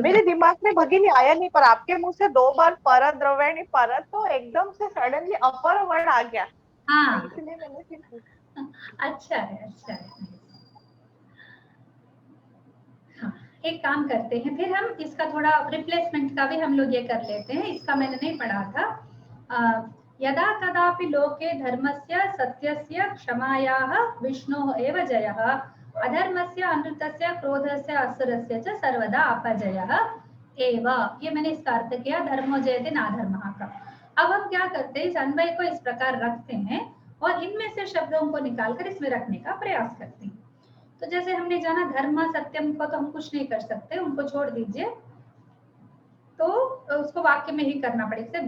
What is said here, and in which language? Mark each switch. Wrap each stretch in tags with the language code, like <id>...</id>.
<hi>मेरे दिमाग में भगिनी आया नहीं, पर आपके मुंह से 2 बार परद्रव्याणी पर, तो एकदम से सडनली अपर वर्ड आ गया। हाँ, इसलिए मैंने फिर पूछा। अच्छा है, अच्छा है। हाँ, एक काम करते हैं, फिर हम इसका थोड़ा रिप्लेसमेंट का भी हम लोग ये कर लेते हैं। इसका मैंने नहीं पढ़ा था।</hi> <sa>यदा कदापि लोके धर्मस्य सत्यस्य क्षमायाः विष्णोः एव जयः, अधर्मस्य अनृतस्य क्रोधस्य असुरस्य च सर्वदा अपजयः एव।</sa> <hi>ये मैंने इसका अर्थ किया</hi> <sa>धर्मो जयते नाधर्मः</sa> <hi>का। अब हम क्या करते हैं, इस अन्वय को इस प्रकार रखते हैं और इनमें से शब्दों को निकालकर इसमें रखने का प्रयास करते हैं। तो जैसे हमने जाना धर्म सत्यम को तो हम कुछ नहीं कर सकते, उनको छोड़ दीजिए, तो उसको वाक्य में ही करना पड़ेगा।</hi>